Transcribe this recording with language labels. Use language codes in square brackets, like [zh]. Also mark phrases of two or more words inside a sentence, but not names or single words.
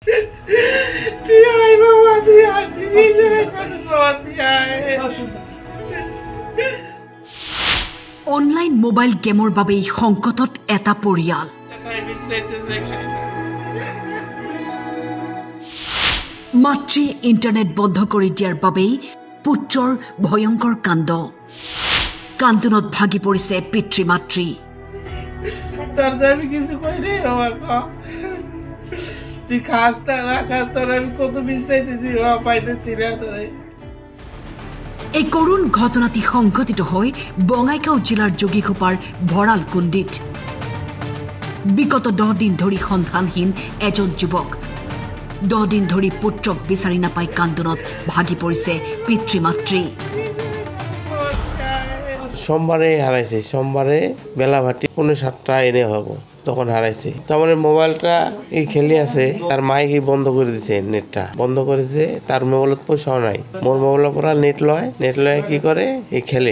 [bn] তুই আয় বাবা, তুই আয়, তুই যে জায়গায় থাকিস বাবা, তুই আয়। [as] অনলাইন মোবাইল গেমৰ বাবেই সংকটত এটা পৰিয়াল। মাতৃয়ে ইণ্টাৰনেট বন্ধ কৰি দিয়াৰ বাবেই পুত্ৰৰ ভয়ংকৰ কাণ্ড। কান্দোনত ভাগি পৰিছে পিতৃ মাতৃ। [bn] আমি কিছু কই রে বাবা, তুই খাস না না খাস, তোর আমি কত বিশ্রাইতেছি বাবা, পাইতেছি না তোরে। [as] এই করুণ ঘটনাটি সংঘটিত হয় বঙাইগাঁও জিলাৰ যোগীঘোপাৰ ভঁৰালকুণ্ডিত। বিগত 10 দিন ধৰি সন্ধানহীন এজন যুৱক। 10 দিন ধৰি পুত্ৰক বিচাৰি নাপাই কান্দোনত ভাগি পৰিছে পিতৃ মাতৃ। [bn] সোমবারে হারাইছে, সোমবারে বেলা ভাটি 7:30 এনে হবো, তখন হারাইছে। তারপরে মোবাইলটা এই খেলে আছে, তার মাইক বন্ধ করে দিছে, নেটটা বন্ধ করেছে। তার মোবাইলত পয়সাও নাই, মোর মোবাইলের পর নেট লয় কি করে এই খেলে।